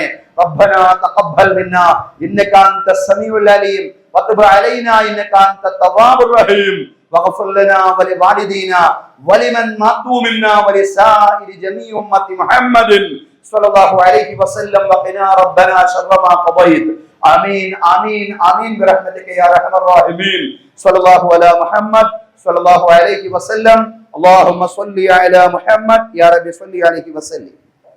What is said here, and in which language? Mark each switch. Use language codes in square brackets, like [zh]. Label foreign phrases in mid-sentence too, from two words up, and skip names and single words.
[ar] ربنا تقبل منا إنك أنت السميع العليم وتب علينا إنك أنت التواب الرحيم واغفر لنا ولوالدينا ولمن مات منا ولسائر جميع أمة محمد صلى الله عليه وسلم وقنا ربنا شر ما قضيت. آمين آمين آمين برحمتك يا أرحم الراحمين. صلى الله على محمد صلى الله عليه وسلم. اللهم صل على محمد يا رب صل عليه وسلم.